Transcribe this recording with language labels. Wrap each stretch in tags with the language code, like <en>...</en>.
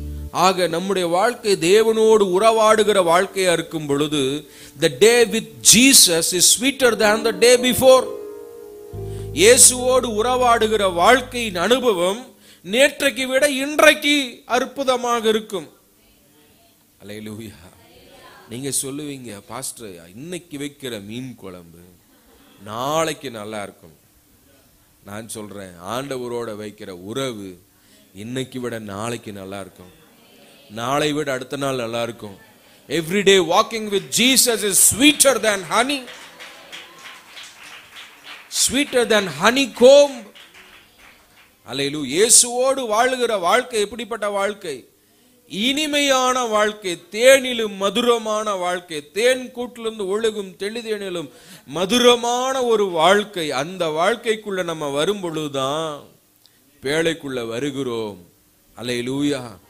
<ta>ஆக நம்முடைய வாழ்க்கை தேவனோடு உறவாடுகிற வாழ்க்கையா இருக்கும் பொழுது,</ta> <en>the day with Jesus is sweeter than the day before.</en> <ta>இயேசுவோடு உறவாடுகிற வாழ்க்கையின் அனுபவம் நேற்றைக்கு விட இன்றைக்கு அற்புதமாக இருக்கும். அல்லேலூயா. நீங்க சொல்லுவீங்க, பாஸ்டர் இன்னைக்கு வைக்கிற மீன் குழம்பு நாளைக்கு நல்லா இருக்கும். நான் சொல்றேன், ஆண்டவரோட வைக்கிற உறவு இன்னைக்கு விட நாளைக்கு நல்லா இருக்கும், நாளை விட அடுத்த நாள் நல்லா இருக்கும்.</ta> <en>Everyday walking with Jesus is sweeter than honey, sweeter than honeycomb.</en> <ta>அல்லேலூயா. இயேசுவோடு வாழுகிற வாழ்க்கை எப்படிப்பட்ட வாழ்க்கை? இனிமையான வாழ்க்கை, தேனிலும் மதுரமான வாழ்க்கை, தேன் கூட்டிலிருந்து ஒழுகும் தெளிதேனிலும் மதுரமான ஒரு வாழ்க்கை. அந்த வாழ்க்கைக்குள்ள நம்ம வரும் பொழுதுதான் பேழைக்குள்ள வருகிறோம். அல்லேலூயா.</ta>